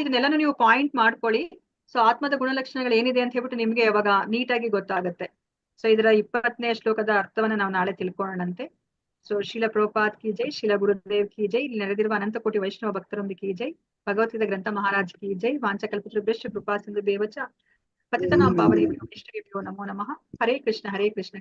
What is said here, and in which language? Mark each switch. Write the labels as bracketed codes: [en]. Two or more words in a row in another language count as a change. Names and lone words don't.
[kn] ಇದನ್ನೆಲ್ಲಾನು ನೀವು ಪಾಯಿಂಟ್ ಮಾಡ್ಕೊಳ್ಳಿ. ಸೊ ಆತ್ಮದ ಗುಣಲಕ್ಷಣಗಳು ಏನಿದೆ ಅಂತ ಹೇಳ್ಬಿಟ್ಟು ನಿಮ್ಗೆ ಅವಾಗ ನೀಟಾಗಿ ಗೊತ್ತಾಗುತ್ತೆ. ಸೊ ಇದರ 20ನೇ ಶ್ಲೋಕದ ಅರ್ಥವನ್ನ ನಾವು ನಾಳೆ ತಿಳ್ಕೊಳ್ಳೋಣಂತೆ. ಸೊ ಶೀಲ ಪ್ರಭುಪಾದ್ [hi] की जय, [kn] ಶೀಲ ಗುರುದೇವ್ [hi] की जय, [kn] ಇಲ್ಲಿ ನೆರೆದಿರುವ ಅನಂತ ಕೋಟಿ ವೈಷ್ಣವ ಭಕ್ತರೊಂದಿಗೆ [hi] की जय, [kn] ಭಗವದ್ಗೀತಾ ಗ್ರಂಥ ಮಹಾರಾಜ್ [hi] की जय, [sa] ವಾಂಚಕಲ್ಪತೃಭ್ಯಶ್ಚ ಕೃಪಾ ಸಿಂಧುಭ್ಯೇವ ಚ ಪತಿತನಾಂ ಪಾವನೇಭ್ಯೋ ವೈಷ್ಣವೇಭ್ಯೋ ನಮೋ ನಮಃ. [kn] ಹರೇ ಕೃಷ್ಣ ಹರೇ ಕೃಷ್ಣ